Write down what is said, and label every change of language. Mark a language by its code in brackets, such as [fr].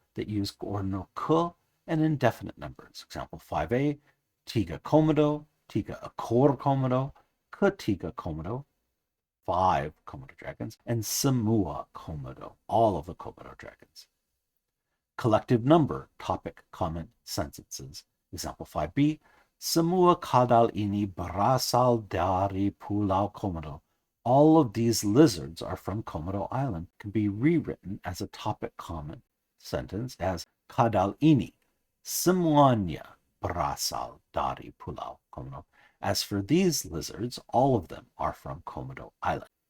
[en] that use ordinal ke and indefinite numbers. Example 5a, [id] tiga Komodo, tiga ekor Komodo, ketiga Komodo, [en] 5 Komodo dragons, and [id] semua Komodo, [en] all of the Komodo dragons. Collective number, topic, comment, sentences. [id] Example 5b, semua kadal ini berasal dari Pulau Komodo. [en] All of these lizards are from Komodo Island. Can be rewritten as a topic, comment, sentence as [id] kadal ini semuanya berasal dari Pulau Komodo. [en] As for these lizards, all of them are from Komodo Island.